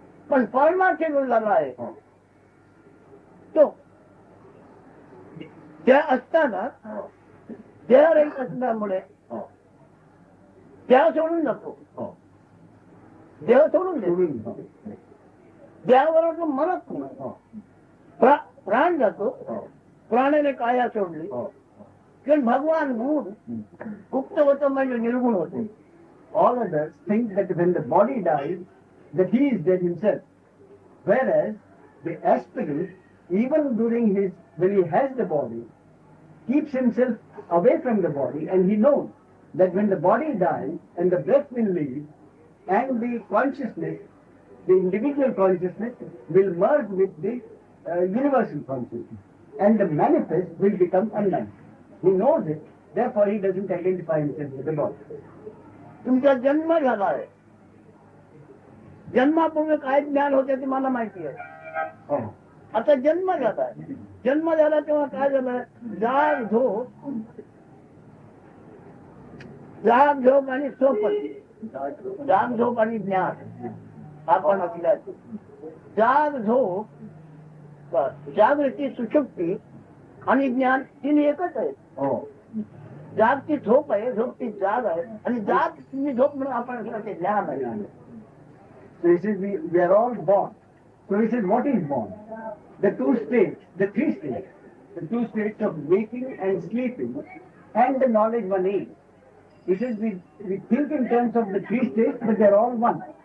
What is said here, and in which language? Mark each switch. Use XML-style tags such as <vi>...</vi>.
<mr>पण परमार्थी जो झाला आहे तो देह असताना देह रहित असल्यामुळे देह सोडून जातो. देह सोडून देतो. देहाबरोबर तो मरत नाही. प्राण जातो, प्राणाने काया सोडली, पण भगवान गुण गुप्त होतं म्हणजे निर्गुण होते.</mr> <en>All others think that when the body dies, that he is dead himself. Whereas the aspirant, even during when he has the body, keeps himself away from the body, and he knows that when the body dies and the breath will leave, and the consciousness, the individual consciousness will merge with the universal consciousness, and the manifest will become unknown. He knows it, therefore he doesn't identify himself with the body.</en> <mr>तुमचा जन्म झाला आहे, जन्मापूर्वी काय ज्ञान होते ते मला माहिती आहे. आता जन्म झाला, जन्म झाला तेव्हा काय झालं, जाग झोप आणि स्वप्न, जाग झोप आणि ज्ञान आपण असल्याचे. जाग झोप, जागृती सुषुप्ती आणि ज्ञान तीन एकच आहे. जागची झोप आहे, झोपची जाग आहे, आणि जाग झोप म्हणून आपण असल्याचे ज्ञान आहे.</mr> <en>So he says we are all born. So he says what is born? The two states, the three states, the two states of waking and sleeping, and the knowledge one is. He says we think in terms of the three states, but they are all one.</en>